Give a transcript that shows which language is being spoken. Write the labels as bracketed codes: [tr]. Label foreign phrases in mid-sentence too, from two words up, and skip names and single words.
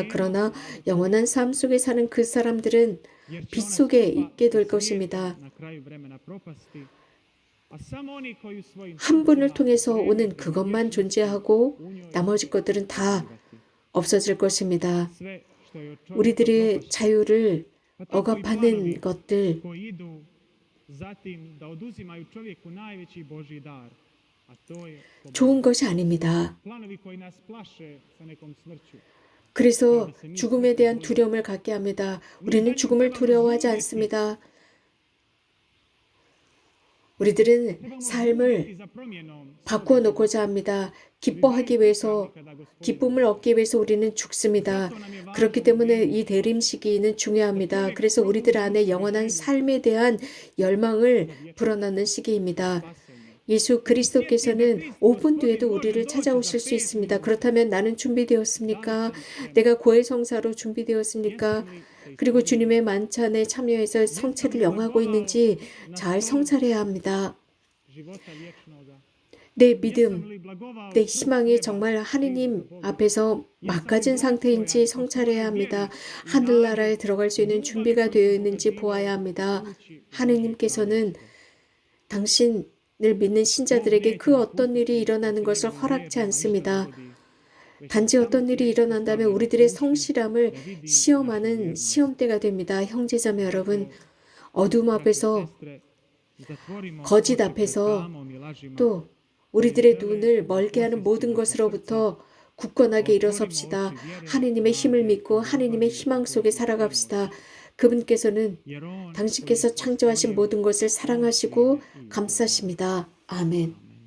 [ko] 그러나 영원한 삶 속에 사는 그 사람들은 빛 속에 있게 될 것입니다. 한 분을 통해서 오는 그것만 존재하고 나머지 것들은 다 없어질 것입니다. 우리들의 자유를 억압하는 것들, [hr] koji idu za tim da oduzimaju čovjeku najveći Božji dar, a to je sloboda. [ko] 좋은 것이 아닙니다. [hr] Planovi koji nas plaše sa nekom smrću. [ko] 그래서 죽음에 대한 두려움을 갖게 합니다. 우리는 죽음을 두려워하지 않습니다. 우리들은 삶을 [hr] za promjenom [ko] 바꾸어 놓고자 합니다. 기뻐하기 위해서, 기쁨을 얻기 위해서 우리는 죽습니다. 그렇기 때문에 이 대림 시기는 중요합니다. 그래서 우리들 안에 영원한 삶에 대한 열망을 불어넣는 시기입니다. 예수 그리스도께서는 5분 뒤에도 우리를 찾아오실 수 있습니다. 그렇다면 나는 준비되었습니까? 내가 고해성사로 준비되었습니까? 그리고 주님의 만찬에 참여해서 성체를 영하고 있는지 잘 성찰해야 합니다. [hr] života vječnoga. [ko] 내 믿음, [hr] Li blagovao [ko] 내 희망이 정말 하느님 앞에서 막가진 상태인지 성찰해야 합니다. 하늘나라에 들어갈 수 있는 준비가 되어 있는지 보아야 합니다. 하느님께서는 당신을 믿는 신자들에게 그 어떤 일이 일어나는 것을 허락치 않습니다. 단지 어떤 일이 일어난다면 우리들의 성실함을 시험하는 시험대가 됩니다. 형제자매 여러분, 어둠 앞에서, [hr] zatvorimo [ko] 거짓 [hr] oči [ko] 앞에서, [hr] pred tamom i lažima. [ko] 또 우리들의 눈을 멀게 하는 모든 것으로부터 굳건하게 일어섭시다. 하느님의 힘을 믿고 하느님의 희망 속에 살아갑시다. 그분께서는 [hr] Jer on [ko] 당신께서 창조하신 모든 것을 사랑하시고 감싸십니다. 아멘.